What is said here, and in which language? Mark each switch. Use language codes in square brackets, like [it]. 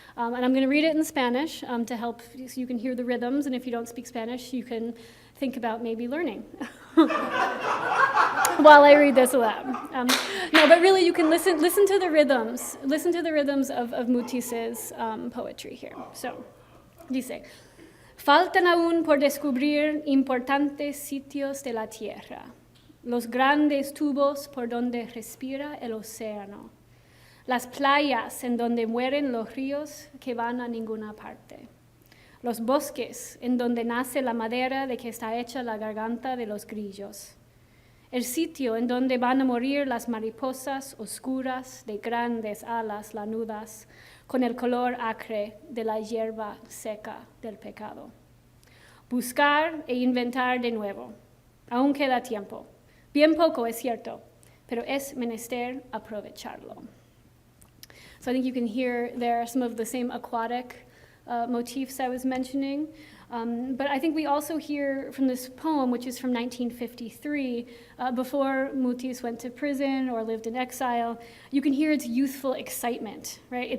[en] And I'm going to read it in Spanish to help so you can hear the rhythms, and if you don't speak Spanish, you can think about maybe learning while I read this aloud. No, but really you can listen to the rhythms of Mutis's poetry here. [es] So, dice, faltan aún por descubrir importantes sitios de la tierra, los grandes tubos por donde respira el océano, las playas en donde mueren los ríos que van a ninguna parte, los bosques en donde nace la madera de que está hecha la garganta de los grillos, el sitio en donde van a morir las mariposas oscuras de grandes alas lanudas, con el color acre de la hierba seca del pecado. Buscar e inventar de nuevo. Aún queda tiempo. Bien poco es cierto, pero es menester aprovecharlo. [en] So I think you can hear there some of the same aquatic motifs I was mentioning. But I think we also hear from this poem, which is from 1953, before Mutis went to prison or lived in exile, you can hear its youthful excitement, right?